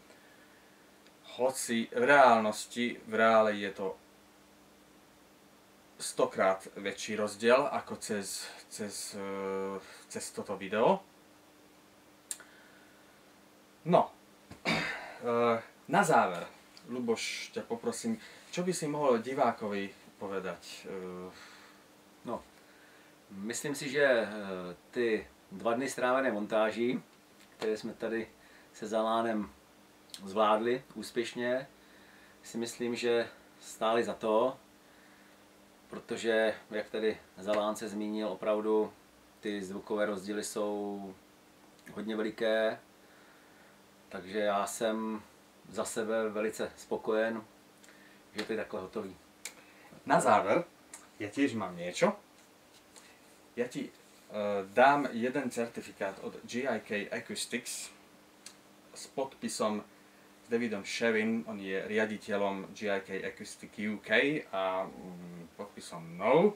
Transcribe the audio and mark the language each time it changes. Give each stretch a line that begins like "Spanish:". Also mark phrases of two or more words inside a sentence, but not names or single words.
Slovak: Hoci v reále je to 100-krát väčší rozdiel ako cez toto video. No, na záver, Ľuboš, ťa poprosím, čo by si mohol divákovi povedať? No,
Czech: myslím si, že ty 2 dny strávené montáží, které jsme tady se Zalánem zvládli úspěšně, si myslím, že stály za to, protože, jak tady Zalán se zmínil, opravdu ty zvukové rozdíly jsou hodně veliké, takže já jsem za sebe velice spokojen, že to je takhle hotový.
Slovak: Na záver, ja tiež mám niečo. Ja ti dám jeden certifikát od GIK Acoustics. s podpisom s Davidom Sherrym, on je riaditeľom GIK Acoustic UK a podpisom No.